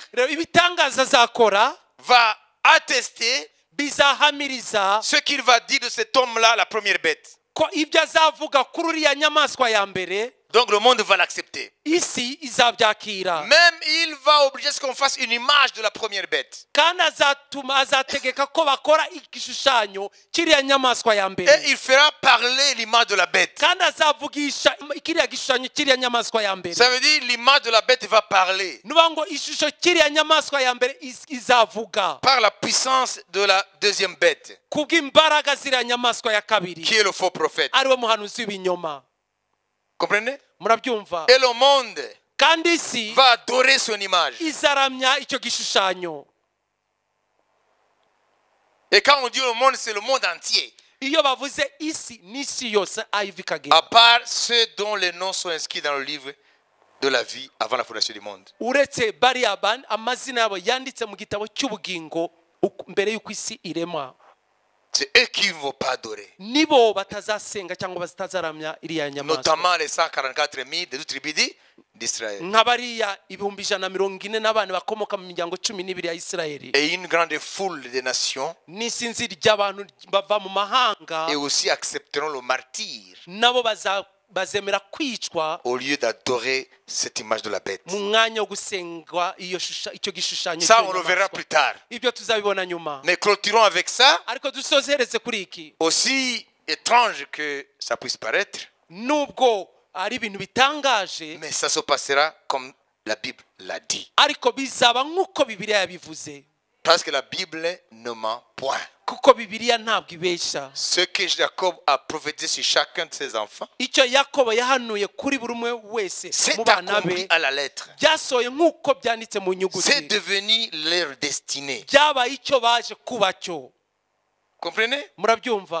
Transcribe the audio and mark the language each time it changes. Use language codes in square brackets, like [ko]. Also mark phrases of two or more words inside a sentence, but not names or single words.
[rw] rero ibitangaza azakora [fr] va attester [rw] bizahamiriza [fr] ce qu'il va dire de cet homme-là, la première bête. [rw] ko ibyo azavuga kuri uriya nyamaswa ya mbere, [fr] Donc le monde va l'accepter. [rw] isi izabyakira. [fr] Même il va obliger à ce qu'on fasse une image de la première bête. [rw] kandi azategeka ko bakora igishushanyo kiriya nyamaswa ya [fr] Et [rw] mbere, [fr] il fera parler l'image de la bête. [rw] kandi azavugisha kiriya gishushanyo kiriya nyamaswa ya mbere. [fr] Ça veut dire l'image de la bête va parler [rw] nuba ngo ishusho kiriya nyamaswa ya mbere izavuga [fr] par la puissance de la deuxième bête, [rw] kubw'imbaraga ziriya nyamaswa ya kabiri, [fr] qui est le faux prophète. [rw] ariwe muhanuzi w'ibinyoma. [fr] Comprenez? [rw] murabyumva? [fr] Et le monde [rw] kandi isi [fr] va adorer son image. [rw] izaramya icyo gishushanyo. [fr] Et quand on dit le monde, c'est le monde entier. [rw] iyo bavuze isi n'isi yose ayiva [fr] À [rw] ikagera, [fr] part ceux dont les noms sont inscrits dans le livre de la vie avant la fondation du monde. [rw] uretse bariya amazina yabo yanditse mu gitabo cy'ubugingo mbere y'uko isi irema. [fr] C'est eux qui ne vont pas adorer. [rw] Nibo batazasenga cyangwa batazaramya iriya nyamaswa. [fr] Notamment les 144 000 de toute tribu d'Israël. [rw] nk'abariya 140 n'abana bakomoka mu miryango 12 ya Isirayeli. [fr] Et une grande foule des nations. [rw] N'isinzi ry'abantu bava mu mahanga. [fr] Et aussi accepteront le martyre. [rw] Nabo bazemera kwicwa [fr] au lieu d'adorer cette image de la bête. [rw] mu mwanya wo gusengwa icyo gishushanyo. [fr] Ça, on le verra plus tard. [rw] Ibyo tuzabibona nyuma. [fr] Mais clôturons avec ça. [rw] Ariko dusozereze kuri iki. [fr] Aussi étrange que ça puisse paraître. [rw] Nubwo ari ibintu bitangaje. [fr] Mais ça se passera comme la Bible l'a dit. [rw] Ariko bizaba nk'uko Bibiliya yabivuze. [fr] Parce que la Bible ne ment point. [rw] Kuko Bibiliya ntabwo ibesha. [fr] Ce que Jacob a prophétisé sur chacun de ses enfants, [rw] icyo Yakobo yahanuye kuri buri umwe wese mu [fr] c'est [rw] bana [fr] accompli [rw] be [fr] à la lettre. [rw] byasohoye nk'uko byanditse mu [fr] C'est [rw] nyuguti. [fr] devenu leur destinée. [rw] Byabaye icyo baje kuba cyo. [fr] Comprenez? [rw] Murabyumva?